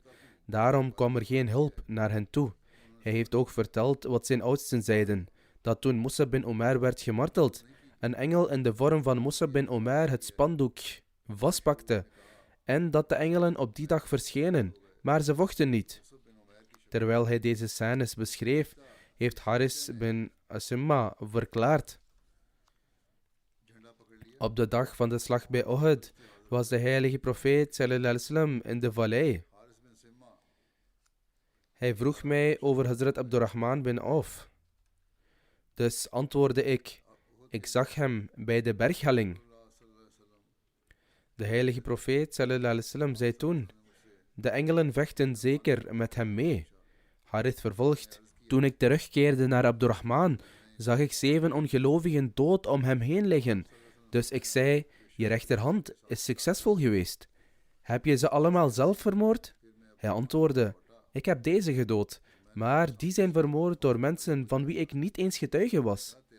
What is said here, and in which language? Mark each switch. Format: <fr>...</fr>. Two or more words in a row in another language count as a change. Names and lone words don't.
<nl>Daarom kwam er geen hulp naar hen toe. Hij heeft ook verteld wat zijn oudsten zeiden, dat toen Musab bin Umair werd gemarteld, een engel in de vorm van Musab bin Umair het spandoek vastpakte en dat de engelen op die dag verschenen, maar ze vochten niet. Terwijl hij deze scènes beschreef, heeft Haris bin Asimma verklaard: op de dag van de slag bij Uhud was de heilige profeet</nl> <ar>صلى الله عليه وسلم</ar> <nl>in de vallei. Hij vroeg mij over Hazrat Abdurrahman bin Auf. Dus antwoordde ik zag hem bij de berghelling. De heilige profeet</nl> <ar>صلى الله عليه وسلم</ar> <nl>zei toen: de engelen vechten zeker met hem mee. Harith vervolgt: toen ik terugkeerde naar Abdurrahman, zag ik 7 ongelovigen dood om hem heen liggen. Dus ik zei: je rechterhand is succesvol geweest. Heb je ze allemaal zelf vermoord? Hij antwoordde: ik heb deze gedood, maar die zijn vermoord door mensen van wie ik niet eens getuige was.</nl>